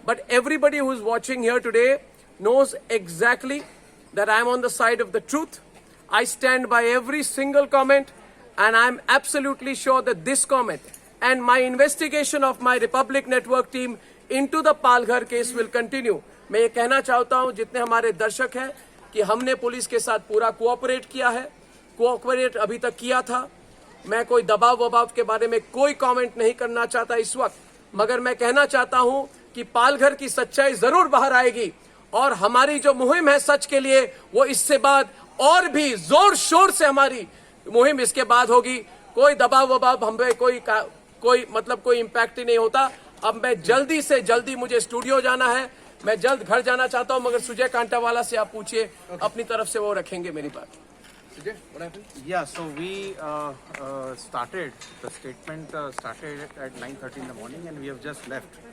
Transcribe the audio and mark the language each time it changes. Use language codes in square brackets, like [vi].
[en] but everybody who is watching here today knows exactly that I'm on the side of the truth. I stand by every single comment, and I'm absolutely sure that this comment and my investigation of my Republic Network team into the Palghar case will continue. [hi] मैं ये कहना चाहता हूँ जितने हमारे दर्शक हैं कि हमने पुलिस के साथ पूरा कोऑपरेट किया है, कोऑपरेट अभी तक किया था. मैं कोई दबाव वबाव के बारे में कोई कमेंट नहीं करना चाहता इस वक्त, मगर मैं कहना चाहता हूं कि पालघर की सच्चाई जरूर बाहर आएगी, और हमारी जो मुहिम है सच के लिए, वो इससे बाद और भी जोर शोर से हमारी मुहिम इसके बाद होगी. कोई दबाव वबाव हमें कोई इम्पैक्ट ही नहीं होता. अब मैं जल्दी से जल्दी, मुझे स्टूडियो जाना है, मैं जल्द घर जाना चाहता हूं, मगर सुजय कांटावाला से आप पूछिए, अपनी तरफ से वो रखेंगे मेरी बात. [en] Sujay, what happened? Yeah, so we started, the statement started at 9:30 in the morning, and we have just left.